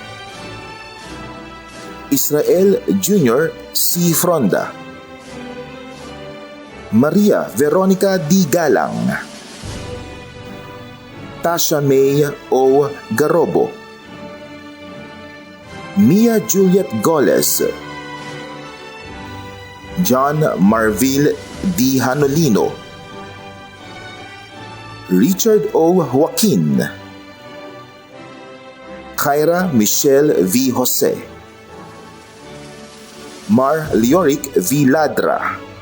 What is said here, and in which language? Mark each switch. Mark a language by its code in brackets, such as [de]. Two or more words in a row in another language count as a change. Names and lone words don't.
[en] Israel Jr. C. Fronda. Maria Veronica D. Galang. Tasha May O. Garobo. Mia Juliet Goles. John Marville D. Hanolino. Richard O. Joaquin. Kyra Michelle V. Jose. Mar Leoric V. Ladra.